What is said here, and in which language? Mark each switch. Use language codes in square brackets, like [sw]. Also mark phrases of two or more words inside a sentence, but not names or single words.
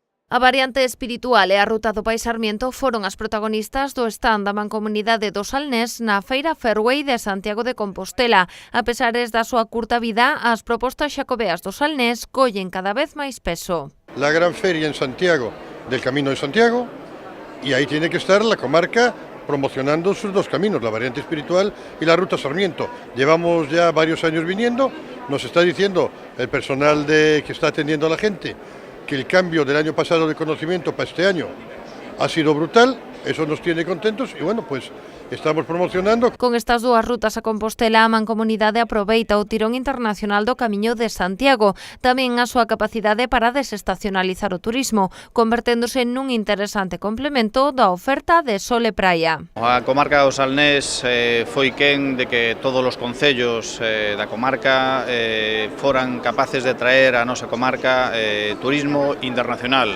[gl] A variante espiritual e a ruta do Pai Sarmiento foron as protagonistas do stand da Mancomunidade do Salnés na Feira Fairway de Santiago de Compostela. A pesares da súa curta vida, as propostas xacobeas do Salnés collen cada vez máis peso. [es] La gran feria en Santiago del Camino de Santiago, y ahí tiene que estar la comarca promocionando sus dos caminos, la variante espiritual y la ruta Sarmiento. Llevamos ya varios años viniendo, nos está diciendo el personal que está atendiendo a la gente que el cambio del año pasado de conocimiento para este año ha sido brutal, eso nos tiene contentos y bueno, pues estamos promocionando. [gl] Con estas dúas rutas a Compostela, a Mancomunidade aproveita o tirón internacional do Camiño de Santiago, tamén a súa capacidade para desestacionalizar o turismo, converténdose nun interesante complemento da oferta de sol e praia. A comarca do Salnés foi quen de que todos os concellos da comarca foran capaces de traer a nosa comarca turismo internacional.